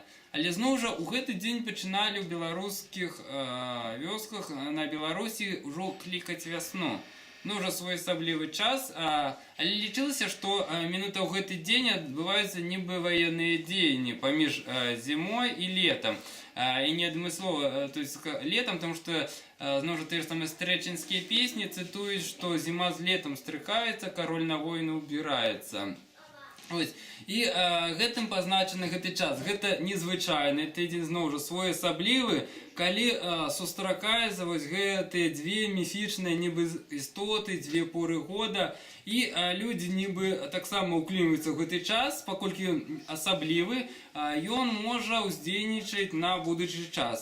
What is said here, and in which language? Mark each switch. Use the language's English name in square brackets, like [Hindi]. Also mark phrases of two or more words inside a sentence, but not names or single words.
[Belarusian] Але зноў жа у гэты дзень пачыналі ў беларускіх вёсках на Беларусі ўжо клікаць вясну. Ну, ўжо своеасаблівы час, але лічылася, што менавіта ў гэты дзень адбываюцца нібы ваенныя дзеянні паміж зімой і летам. І не адмыслова, [Russian] то есть летом, потому что, [Belarusian] зноў жа, тыя ж самыя стрэчынскія песні цытуюць, што зіма з летом стрыкаецца, кароль на войну ўбіраецца. Ось. І гэтым пазначаны гэты час. Гэта незвычайны тыдзень, зноў жа, своеасаблівы, калі сустракаюцца вось гэтыя дзве міфічныя нібы істоты, дзве поры года, і людзі нібы таксама ўклінваюцца ў гэты час, паколькі ён асаблівы, ён можа ўздзейнічаць на будучы час.